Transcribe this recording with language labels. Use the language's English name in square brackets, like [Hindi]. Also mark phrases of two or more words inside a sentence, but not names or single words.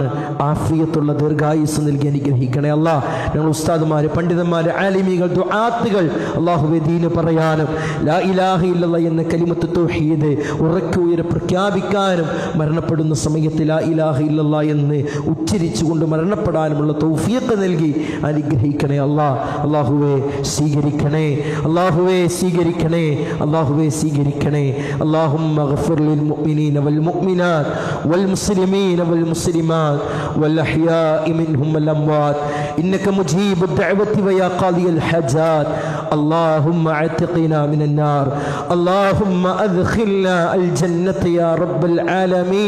[Malayalam] ആഫിയത്തുള്ള ദീർഘായുസ് നൽകി അനുഗ്രഹിക്കണേ അല്ലാ. ഞങ്ങൾ ഉസ്താദുമാര്, പണ്ഡിതന്മാര്, ആലിമീകൾ, ദുആത്തുകൾ, അല്ലാഹുവേ, ദീന് പറയാനും [Arabic] لا إله إلا الله [Malayalam] എന്ന [Arabic] كلمة التوحيد [Malayalam] ഉറക്കെ ഉയരെ പ്രഖ്യാപിക്കാനും മരണപ്പെടുന്ന സമയത്ത് [Arabic] لا إله إلا الله [Malayalam] എന്ന് ഉച്ചരിച്ചുകൊണ്ട് മരണപ്പെടാനുമുള്ള തൗഫീഖ് നൽകി അനുഗ്രഹിക്കണേ അല്ലാ. അല്ലാഹുവേ സ്വീകരിക്കണേ, അല്ലാഹുവേ സ്വീകരിക്കണേ, അല്ലാഹുവേ സ്വീകരിക്കണേ. [Arabic] اللهم اغفر للمؤمنين والمؤمنات والمسلمين والمسلمات والأحياء منهم والأموات إنك مجيب الدعوة ويا قاضي الحاجات. اللهم اعتقنا من النار، اللهم أدخلنا الجنة يا رب العالمين.